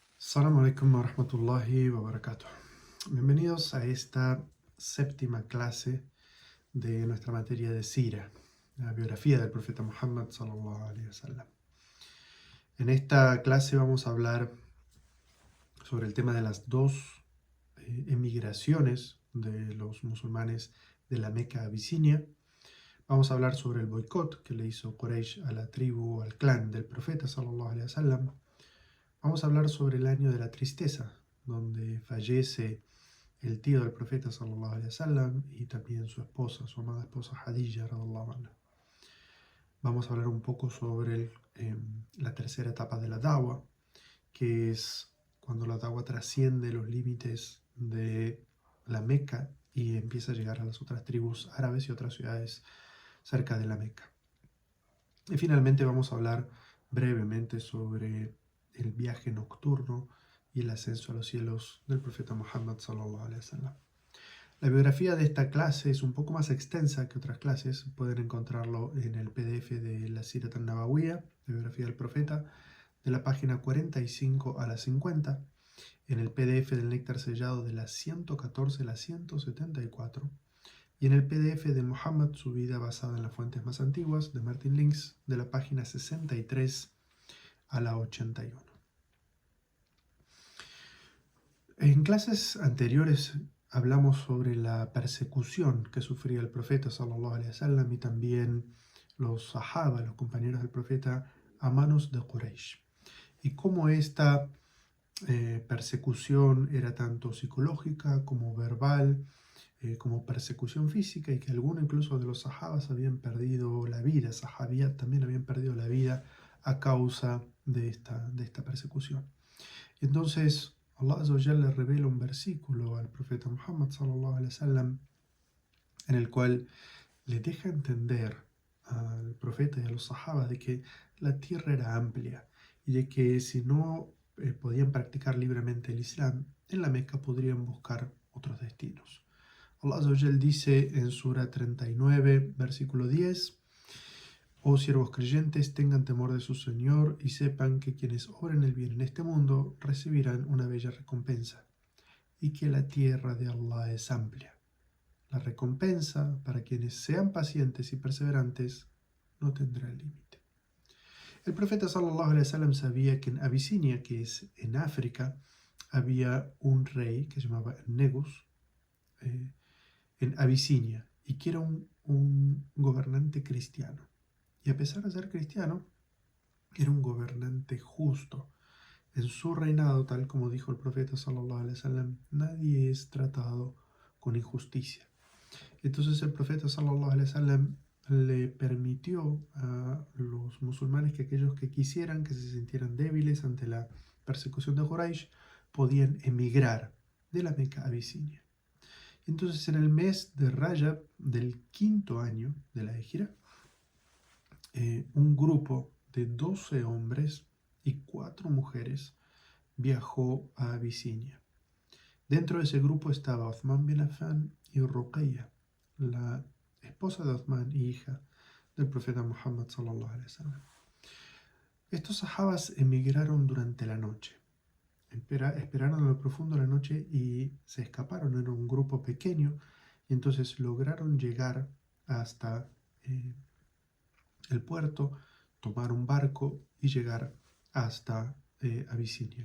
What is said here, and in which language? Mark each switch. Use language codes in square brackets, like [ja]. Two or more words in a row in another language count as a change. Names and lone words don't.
[ar] السلام عليكم ورحمة الله وبركاته. [es] Bienvenidos a esta séptima clase de nuestra materia de Sira, la biografía del profeta Muhammad [ar] صلى الله عليه وسلم. [es] En esta clase vamos a hablar sobre el tema de las dos emigraciones de los musulmanes de la Meca a Abisinia. Vamos a hablar sobre el boicot que le hizo Quraysh a la tribu, al clan del profeta [ar] صلى الله عليه وسلم. [es] Vamos a hablar sobre el año de la tristeza, donde fallece el tío del profeta [ar] صلى الله عليه وسلم [es] y también su esposa, su amada esposa Hadija [ar] رضي الله عنها. [es] Vamos a hablar un poco sobre la tercera etapa de la da'wa, que es cuando la da'wa trasciende los límites de la Meca y empieza a llegar a las otras tribus árabes y otras ciudades cerca de la Meca. Y finalmente vamos a hablar brevemente sobre el viaje nocturno y el ascenso a los cielos del profeta Muhammad [ar] صلى الله عليه وسلم. [es] La biografía de esta clase es un poco más extensa que otras clases. Pueden encontrarlo en el PDF de la Sirat al-Nabawiyya, la biografía del profeta, de la página 45 a la 50, en el PDF del Néctar Sellado de la 114 a la 174, y en el PDF de Muhammad, su vida basada en las fuentes más antiguas, de Martin Links, de la página 63 a la 81. En clases anteriores hablamos sobre la persecución que sufría el profeta [ar] صلى الله عليه وسلم [es] y también los sahaba, los compañeros del profeta, a manos de Quraysh, y cómo esta persecución era tanto psicológica como verbal, como persecución física, y que algunos incluso de los sahabas habían perdido la vida, sahabiyat también habían perdido la vida a causa de esta persecución. Y entonces [ar] الله عز وجل [es] le revela un versículo al profeta Muhammad [ar] صلى الله عليه وسلم [es] en el cual le deja entender al profeta y a los sahabas de que la tierra era amplia y de que si no podían practicar libremente el Islam, en la Meca podrían buscar otros destinos. [ar] الله عز وجل [es] dice en Sura 39, versículo 10: Oh siervos creyentes, tengan temor de su Señor y sepan que quienes obren el bien en este mundo recibirán una bella recompensa, y que la tierra de Allah es amplia. La recompensa para quienes sean pacientes y perseverantes no tendrá límite. El profeta [ar] صلى الله عليه وسلم [es] sabía que en Abisinia, que es en África, había un rey que se llamaba Negus, en Abisinia, y que era un gobernante cristiano. Y a pesar de ser cristiano, era un gobernante justo. En su reinado, tal como dijo el profeta [ar] صلى الله عليه وسلم, [es] nadie es tratado con injusticia. Entonces el profeta [ar] صلى الله عليه وسلم [es] le permitió a los musulmanes que aquellos que quisieran, que se sintieran débiles ante la persecución de Quraysh, podían emigrar de la Meca a Abisinia. Entonces en el mes de Rajab del quinto año de la Hijra, un grupo de 12 hombres y 4 mujeres viajó a Abisinia. Dentro de ese grupo estaba Uthman bin Affan y Ruqayya, la esposa de Uthman y hija del profeta Muhammad [ar] صلى الله عليه وسلم. [es] Estos sahabas emigraron durante la noche. Esperaron en lo profundo de la noche y se escaparon. Era un grupo pequeño y entonces lograron llegar hasta el puerto, tomar un barco y llegar hasta Abisinia.